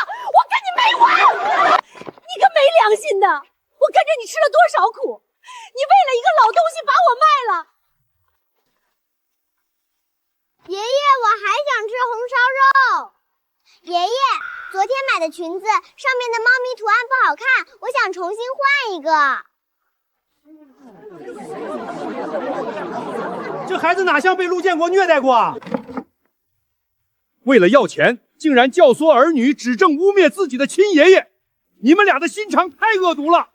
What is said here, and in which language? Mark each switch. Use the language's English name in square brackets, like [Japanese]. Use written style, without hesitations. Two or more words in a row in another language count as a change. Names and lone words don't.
[Chinese] 我跟你没完！你个没良心的！我跟着你吃了多少苦，你为了一个老东西把我卖了。爷爷，我还想吃红烧肉。爷爷，昨天買的裙子上面的貓咪圖案不好看，我想重新換一個。這孩子哪像被陸建國虐待過啊？為了要錢，竟然教唆兒女指證污衊自己的親爺爺，你們倆的心腸太惡毒了！